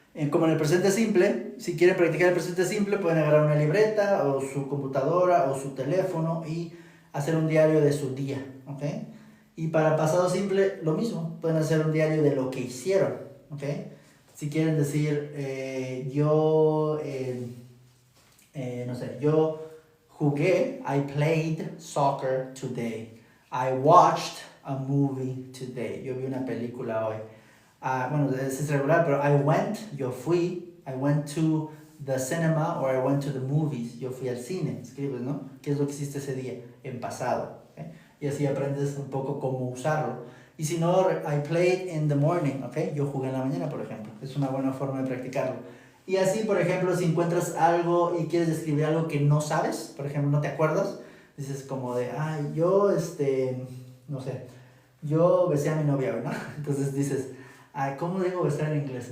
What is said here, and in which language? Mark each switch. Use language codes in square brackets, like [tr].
[es] Como en el presente simple, si quieren practicar el presente simple, pueden agarrar una libreta o su computadora o su teléfono y hacer un diario de su día, ¿ok? Y para pasado simple, lo mismo, pueden hacer un diario de lo que hicieron, ¿ok? Si quieren decir, yo, no sé, yo jugué, [en] I played soccer today. I watched a movie today. [es] Yo vi una película hoy. Bueno, es regular, pero [en] I went, [es] yo fui. [en] I went to the cinema or I went to the movies. [es] Yo fui al cine, escribes, ¿no? ¿Qué es lo que hiciste ese día? En pasado. ¿Okay? Y así aprendes un poco cómo usarlo. Y si no, [en] I played in the morning, ¿ok? [es] Yo jugué en la mañana, por ejemplo. Es una buena forma de practicarlo. Y así, por ejemplo, si encuentras algo y quieres describir algo que no sabes, por ejemplo, no te acuerdas, dices como de, ay, yo, no sé, yo besé a mi novia hoy, ¿no? Entonces dices, ay, ¿cómo digo besar en inglés?